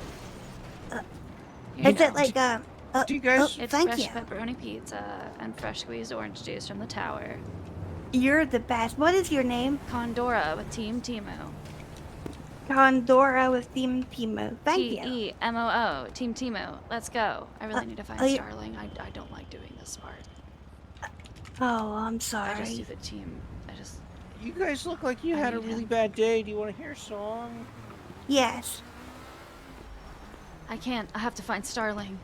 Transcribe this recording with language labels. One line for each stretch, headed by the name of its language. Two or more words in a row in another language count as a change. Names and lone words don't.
English: Here you Is it go. like Do you guys? It's thank fresh you. pepperoni pizza and fresh squeezed orange juice from the tower. You're the best. What is your name? Condora with Team Timo. Condora with Team Timo. Thank you. T-E-M-O-O. Team Timo. Let's go. I really need to find are you- Starling. I don't like doing this part. Oh, I'm I just sorry. do the team. You guys look like you had a really bad day. Do you want to hear a song? Yes. I can't. I have to find Starling.